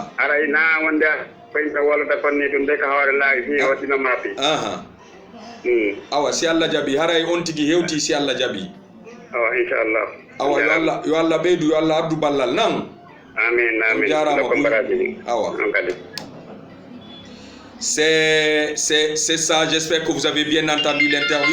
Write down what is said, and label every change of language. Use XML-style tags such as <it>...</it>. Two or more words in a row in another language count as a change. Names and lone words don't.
<ff>aray na wonde koyɓe wolata konni ɗum de ka hoore laawi fi waɗino mapi. Awa si Allah jaɓi haray on tigi hewti si Allah jaɓi. Awa inchallah. Awa yo Allah ɓeydu yo Allah addu ballal nan. Amin jarama awa</ff> <fr>c'est ça, j'espère que vous avez bien entendu l'interview.</fr>